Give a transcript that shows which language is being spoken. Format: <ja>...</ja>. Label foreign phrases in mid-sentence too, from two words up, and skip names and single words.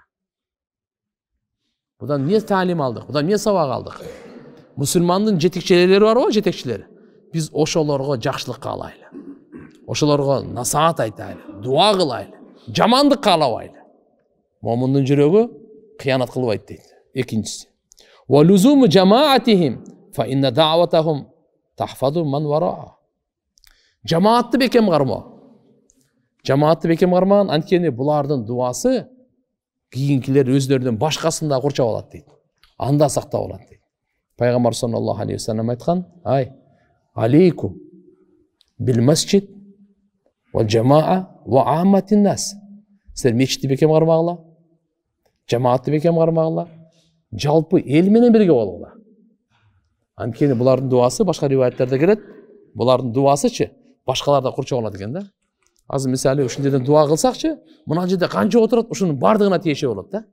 <ky>Будан эмне таалим алдык? Будан эмне сабак алдык? Мусулмандын жетекчилери барбы, жетекчилери? Биз ошолорго жакшылык каалайлы. Ошолорго насаат айтайлы, дуа кылайлы, жамандык каалабайлы. Момундун жүрөгү кыянат кылбайт дейт. Экинчиси.</ky> <ar>ولزوم جماعتهم فإن دعوتهم تحفظ من وراء.</ar> <ky>Жамаатты бекем кармоо. Жамаатты бекем кармаган, анткени булардын дуасы кийинкилер өздөрүнүн башкасында курчап алат дейт. Анда сактап алат дейт. Пайгамбар</ky> <ar>صلى الله عليه وسلم</ar> <ky>айткан: "Ай,</ky> <ar>عليكم بالمسجد والجماعة وعامة الناس."</ar> <ky>Силер мечитти бекем кармагыла, жамаатты бекем кармагыла, жалпы эл менен бирге болгула. Анткени булардын дуасы башка риваяттерде келет. Булардын дуасычы башкалар да курчап алат экен да. Азыр мисалы ушул жерден дуа кылсакчы, мына жерде канча отурат, ушунун бардыгына тиеши болот да.</ky>